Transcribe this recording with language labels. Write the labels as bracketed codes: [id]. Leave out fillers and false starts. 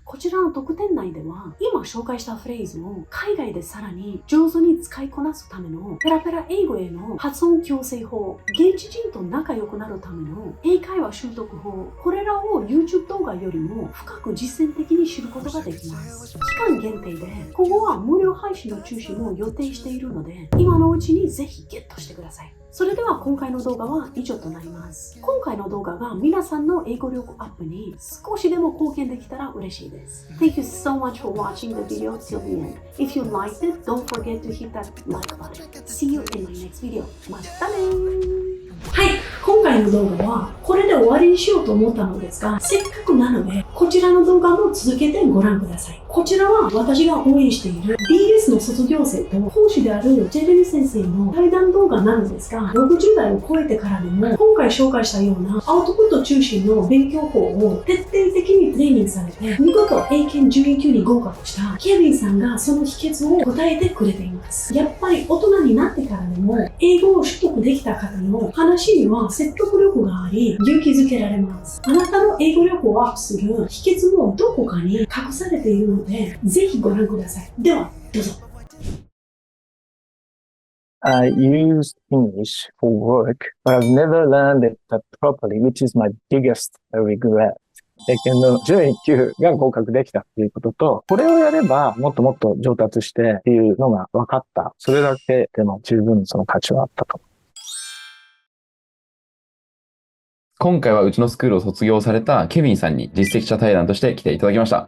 [ja] こちらの特典内では、今紹介したフレーズを海外でさらに上手に使いこなすためのペラペラ英語への発音矯正法、現地人と仲良くなるための英会話習得法、これらを YouTube 動画よりも深く実践的に知ることができます。期間限定で、今後は無料配信の中止も予定しているので、今のうちにぜひゲットしてください。それでは今回の動画は以上となります。今回の動画が皆さんの英語力アップに少しでも貢献できたら嬉しいです。 [en] Thank you so much for watching the video till the end. If you liked it, don't forget to hit that like button. See you in my next video. [ja] またねー。はい、今回の動画はこれで終わりにしようと思ったのですが、せっかくなのでこちらの動画も続けてご覧ください。こちらは私が応援している BS の卒業生と講師であるジェレミ先生の対談動画なのですが、60代を超えてからでも今回紹介したようなアウトプット中心の勉強法を徹底的にトレーニングされて、見事英検準1級に合格したケビンさんがその秘訣を答えてくれています。やっぱり大人になってからでも英語を取得できた方の話には説得力があり、勇気づけられます。あなたの英語力をアップする秘訣もどこかに隠されているので、ぜひご覧ください。では、どうぞ。 [en] I use English for work, but I've never learned it properly, which is my biggest regret. [ja] 英検の準1級が合格できたっていうことと、これをやればもっともっと上達してっていうのが分かった。それだけでも十分その価値はあったと思う。今回はうちのスクールを卒業されたケビンさんに実績者対談として来ていただきました。